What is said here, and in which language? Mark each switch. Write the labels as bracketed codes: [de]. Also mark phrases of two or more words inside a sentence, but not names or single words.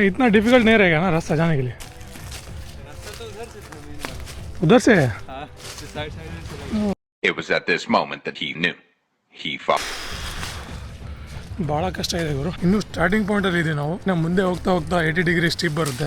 [hi] इतना डिफिकल्ट नहीं रहेगा ना रास्ता जाने के लिए? रास्ता तो उधर से है। [en] It was at this moment that he knew he fought. [kn] ಭಾಳ ಕಷ್ಟ ಇದೆ ಗುರು. ಇನ್ನು [en] starting pointalli [kn] ಇದೆ ನಾವು. ನಾವು ಮುಂದೆ ಹೋಗ್ತಾ ಹೋಗ್ತಾ 80 [en] degree steep [kn] ಬರುತ್ತೆ.